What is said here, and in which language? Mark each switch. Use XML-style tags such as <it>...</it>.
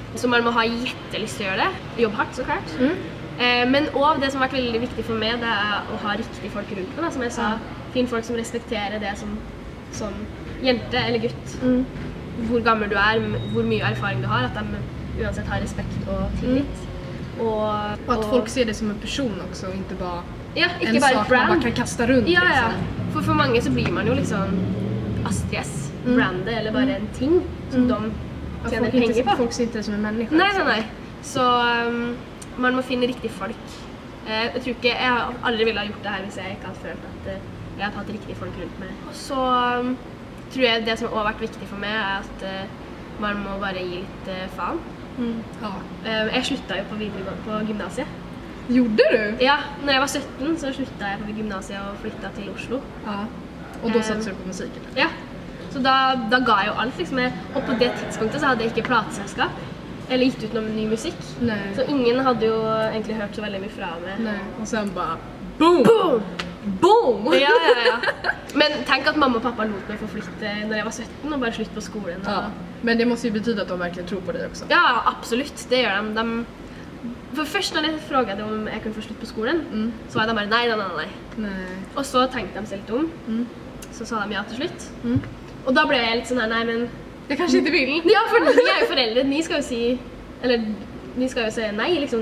<no>Så man må ha jättelyst til å gjøre det. Jobbe hardt, så klart. Men også det som har vært veldig viktig for meg, det er å ha riktige folk rundt meg, da, som jeg sa. Finn folk som respekterer det som jente eller gutt. Hvor gammel du er, hvor mye erfaring du har, at de uansett har respekt og tillit.</no> <sv>Och att folk ser det som en person också, inte bara</sv> <no>ikke en bare sak brand.</no> <sv>man bara kan kasta runt.</sv> <no>Ja. Liksom. For mange så blir man jo liksom Astrid S, brandet, eller bare en ting som de tjener penger på.</no> <sv>Folk ser inte det som en människa.</sv> <no>Nei. Så man må finne riktige folk. Jeg tror ikke, jeg har aldri ville ha gjort det her hvis jeg ikke hadde følt at jeg hadde hatt riktige folk rundt meg. Og så tror jeg det som også har vært viktig for meg er at man må bare gi litt faen. Jeg sluttet jo på gymnasiet. Gjorde du? Ja, når jeg var 17 så sluttet jeg på gymnasiet og flyttet til Oslo. Ja.</no> <sv>Och då satsade du på musiken?</sv> <no>Ja, så da ga jeg jo alt liksom. Og på det tidspunktet så hadde jeg ikke plateselskap eller gitt ut noen ny musikk.</no> <sv>Nej.</sv> <no>Så ingen hadde jo egentlig hørt så veldig mye fra meg.</no> <sv>Nej. Och sen bara boom! Boom!</sv> <no>Ja. Men tenk at mamma og pappa lot meg få flytte når jeg var 17 og bare slutt på skolen. Ja.</no> <sv>Men det måste ju betyda att de verkligen tror på dig också.</sv> <no>Ja, absolutt. Det gjør de. For først når jeg frågade om jeg kunne få slutt på skolen, så var de bare nei. Og så tenkte de seg litt om. Så sa de ja til slutt. Og da ble jeg litt sånn her, nei, men</no> <sv>Jag kanske inte vill.</sv> <no>ja, for ni er jo foreldre. Ni skal jo si, eller ni skal jo si nei, liksom.</no>